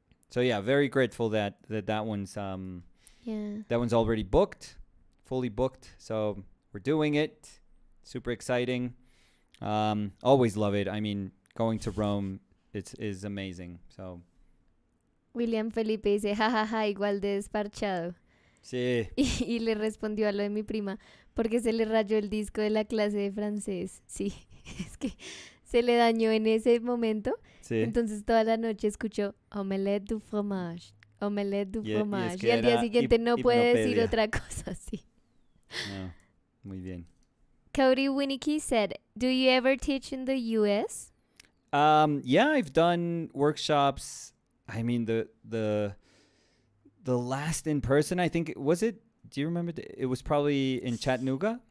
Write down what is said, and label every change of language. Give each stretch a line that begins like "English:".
English: So yeah, very grateful that one's that one's already booked, fully booked. So we're doing it. Super exciting. Always love it. I mean, going to Rome is amazing. So
Spanish: William Felipe dice jajaja igual de desparchado. Sí. Y le respondió a lo de mi prima, porque se le rayó el disco de la clase de francés. Sí, es que se le dañó en ese momento. Sí. Entonces toda la noche escuchó
French: omelette du fromage, omelette du fromage.
Spanish: Es que y al día siguiente no puede decir otra cosa así. No, muy bien.
English: Cody Winnicky said, do you ever teach in the US? Yeah, I've done workshops. I mean, the last in person, I think, was it? Do you remember? It was probably in Chattanooga?